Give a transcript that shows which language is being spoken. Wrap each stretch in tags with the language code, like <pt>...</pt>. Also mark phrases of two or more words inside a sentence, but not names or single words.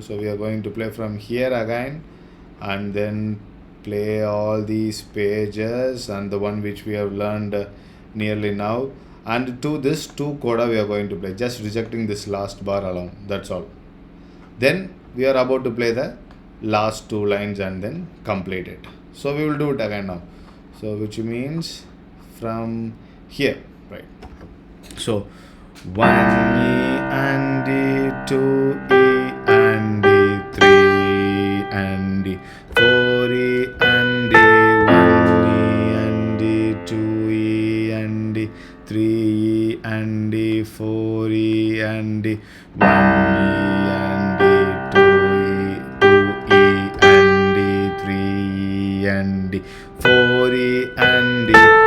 <en>So we are going to play from here again, and then play all these pages and the one which we have learned nearly now, and to this 2 coda we are going to play, just rejecting this last bar alone, that's all. Then we are about to play the last 2 lines and then complete it. So we will do it again now, so which means from here, right? So 1 E and D, 2 E and D, 3 and D, 4 E and D, 1 E and D, 2 E and D, 3 E and D, 4 E and D, 1 E and D, 2 E and D, 3 E and D, 4 E and D,</en>